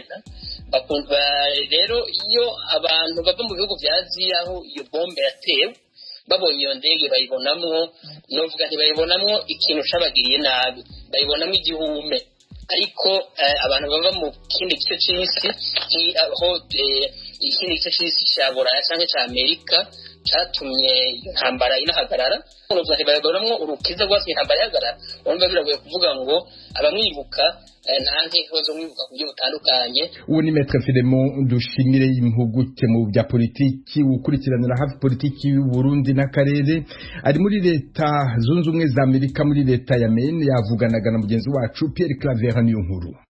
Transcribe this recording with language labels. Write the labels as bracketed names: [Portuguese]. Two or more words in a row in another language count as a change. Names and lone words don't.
[Rundi] Rero iyo abantu bava mu bihugu vya Aziya aho iyo bombe yatewe babonye iyo ndege bayibonamwo novuga ntibayibonamwo ikintu cabagiriye nabi, bayibonamwo igihume. Ariko abantu bava mu kindi gice c'isi aho ikindi gice c'isi ca Buraya canke ca Amerika catumye intambara inahagarara, novuga ntibayibonamwo urukiza rwose intambara yahagarara. Urumva biragoye kuvuga ngo abamwibuka nanjye hozo mwibuka ku buryo butandukanye. Uwo ni Maître Filemon Dushimire impuguke mu bya politiki ukurikiranira hafi politiki y'u Burundi n'akarere, ari muri leta zunze ubumwe za Amerika muri leta ya Maine, yavuganaga na mugenzi wacu Pierre Claver niyo nkuru.